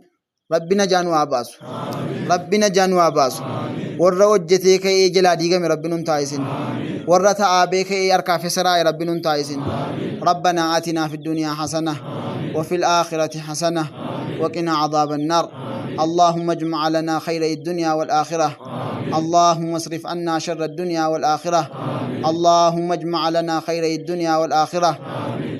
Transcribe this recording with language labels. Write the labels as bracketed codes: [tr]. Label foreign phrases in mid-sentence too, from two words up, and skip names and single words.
[om] Rabbi najaa nu haa baasu. Rabbi najaa nu haa baasu. Warra hojjetee ka'ee jalaa diigame rabbi nun taa'isin. warra ta'aabee ka'ee harkaa fi siraa rabbi nun taa'isin. [ar] ربنا آتنا في الدنيا حسنة وفي الآخرة حسنة وقنا عذاب النار. اللهم اجمع لنا خير الدنيا والآخرة. اللهم اصرف عنا شر الدنيا والآخرة. اللهم اجمع لنا خير الدنيا والآخرة.